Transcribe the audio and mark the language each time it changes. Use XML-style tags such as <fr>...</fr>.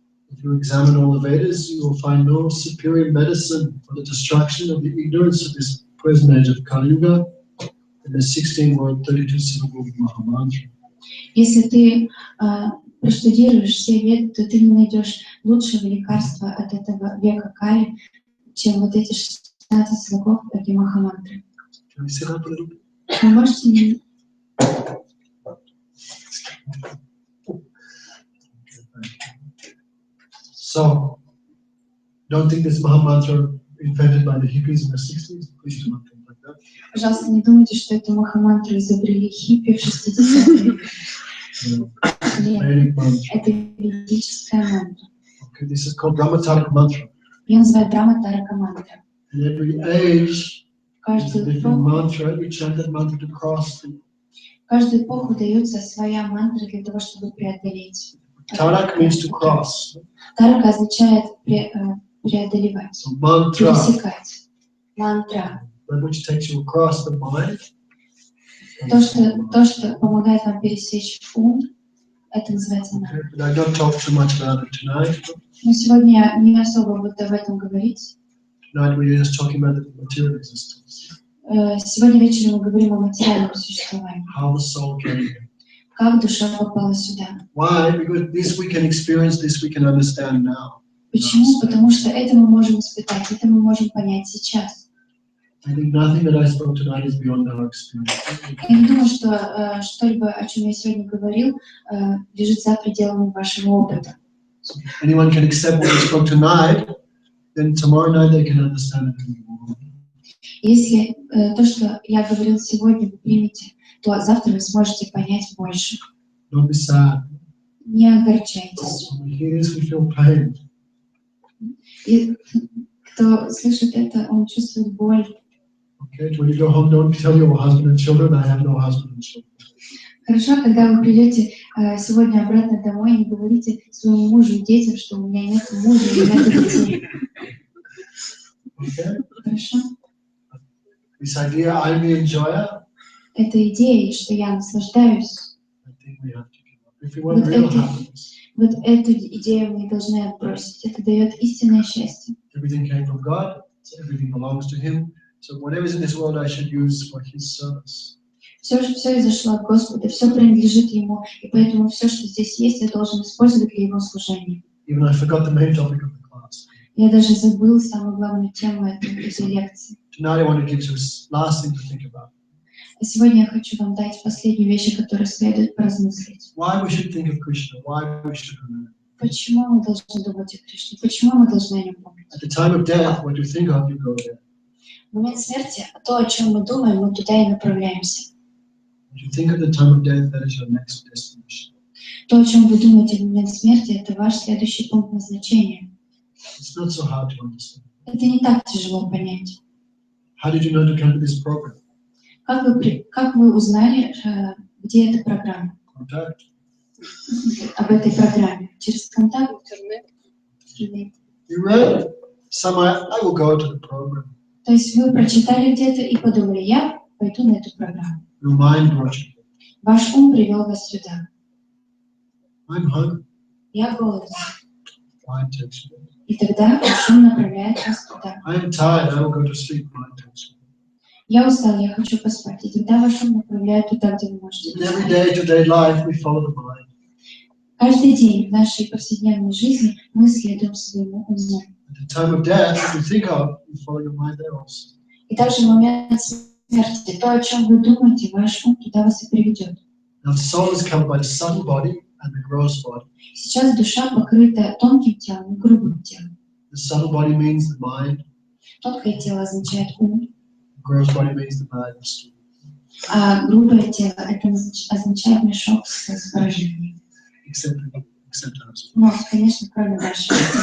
<en>if you examine all the Vedas, you will find no superior medicine for the destruction of the ignorance of this present age of Kali Yuga than the 16-word, 32-syllable Mahamantra.</en> <ru>если ты проштудируешь все веды, то ты не найдешь лучшего лекарства от этого века Кали, чем вот эти 16 слогов этой Махамантры.</ru> <en>Can we sit up a little bit?</en> <ru>Вы можете...</ru> <en>So, don't think this Mahamantra invented by the hippies in the 60s. Please do not think like that.</en> <ru>Пожалуйста, не думайте, что эту Махамантру изобрели хиппи в 60-е. Нет,</ru> <en>Vedic mantra.</en> <ru>это ведическая мантра.</ru> <en>Okay, this is called Brahmatarak mantra.</en> <ru>Ее называют Брахма-тарака мантра.</ru> <en>In every age,</en> <ru>В</ru> <en>it's a</en> <ru>каждую</ru> <en>different</en> <ru>эпоху,</ru> <en>mantra. We chant that mantra to cross.</en> <ru>в каждую эпоху дается своя мантра для того, чтобы преодолеть.</ru> <en>Tarak means to cross.</en> <ru>Тарака означает преодолевать,</ru> <en>So mantra,</en> <ru>пересекать. Мантра.</ru> <en>that which takes you across the mind.</en> <ru>То, что помогает нам пересечь ум, это называется мантра.</ru> <en>Okay, but I don't talk too much about it tonight.</en> <ru>Но сегодня я не особо буду об этом говорить.</ru> <en>Tonight we're just talking about the material existence.</en> <ru>Сегодня вечером мы говорим о материальном существовании.</ru> <en>How the soul came here.</en> <ru>Как душа попала сюда.</ru> <en>Why? Because this we can experience, this we can understand now.</en> <ru>Почему? Потому что это мы можем испытать, это мы можем понять сейчас.</ru> <en>I think nothing that I spoke tonight is beyond our experience.</en> <ru>Я не думаю, что что-либо, о чем я сегодня говорил, лежит за пределами вашего опыта.</ru> <en>So if anyone can accept what we spoke tonight, then tomorrow night they can understand it more.</en> <ru>Если то, что я говорил сегодня, вы примете, то завтра вы сможете понять больше.</ru> <en>Don't be sad.</en> <ru>Не огорчайтесь.</ru> <en>When we hear this, we feel pain.</en> <ru>И кто слышит это, он чувствует боль.</ru> <en>Okay, when you go home, don't tell your husband and children, I have no husband and children.</en> <ru>Хорошо, когда вы придете сегодня обратно домой, не говорите своему мужу и детям, что у меня нет мужа и нет детей.</ru> <en>Okay?</en> <ru>Хорошо?</ru> <en>This idea, I'm the enjoyer,</en> <ru>Эта идея, что я наслаждаюсь,</ru> <en>I think we have to give up. If we want real happiness,</en> <ru>вот эту идею мы должны отбросить. Это дает истинное счастье.</ru> <en>everything came from God, so everything belongs to Him. So whatever's in this world, I should use for His service.</en> <ru>Все изошло от Господа, все принадлежит Ему, и поэтому все, что здесь есть, я должен использовать для Его служения.</ru> <en>Even I forgot the main topic of the class.</en> <ru>Я даже забыл самую главную тему этой лекции.</ru> <en>Tonight I want to give you a last thing to think about.</en> <ru>А сегодня я хочу вам дать последнюю вещь, о которой следует поразмыслить.</ru> <en>Why we should think of Krishna, why we should remember.</en> <ru>Почему мы должны думать о Кришне? Почему мы должны о Нем помнить?</ru> <en>At the time of death, what you think of, you go there.</en> <ru>В момент смерти, то, о чем мы думаем, мы туда и направляемся.</ru> <en>What you think of the time of death, that is your next destination.</en> <ru>То, о чем вы думаете в момент смерти, это ваш следующий пункт назначения.</ru> <en>It's not so hard to understand.</en> <ru>Это не так тяжело понять.</ru> <en>How did you know to come to this program?</en> <ru>Как вы узнали, где эта программа?</ru> <en>Contact.</en> <ru>Об этой программе? Через контакт? Интернет.</ru> <en>You read? Some I will go to the program.</en> <ru>То есть вы прочитали где-то и подумали, я пойду на эту программу.</ru> <en>Your mind brought you.</en> <ru>Ваш ум привел вас сюда.</ru> <en>I'm hungry.</en> <ru>Я голоден.</ru> <en>Mind takes you.</en> <ru>И тогда ваш ум направляет вас туда.</ru> <en>I am tired. I will go to sleep. Mind takes you.</en> <ru>Я устал, я хочу поспать. И тогда ваш ум направляет туда, где вы можете</ru> <en>In every</en> <ru>поспать.</ru> <en>day-to-day life, we follow the mind.</en> <ru>Каждый день в нашей повседневной жизни мы следуем своему уму.</ru> <en>At the time of death, what you think of, you follow your mind there also.</en> <ru>И также в момент смерти, то, о чем вы думаете, ваш ум туда вас и приведет.</ru> <en>Now, the soul is covered by the subtle body and the gross body.</en> <ru>Сейчас душа покрыта тонким телом и грубым телом.</ru> <en>The subtle body means the mind.</en> <ru>Тонкое тело означает ум,</ru> <en>The gross body means the mind.</en> <ru>а грубое тело это означает мешок с поражением.</ru> <en>Except us.</en> <ru>Ну, конечно, кроме вашего.</ru>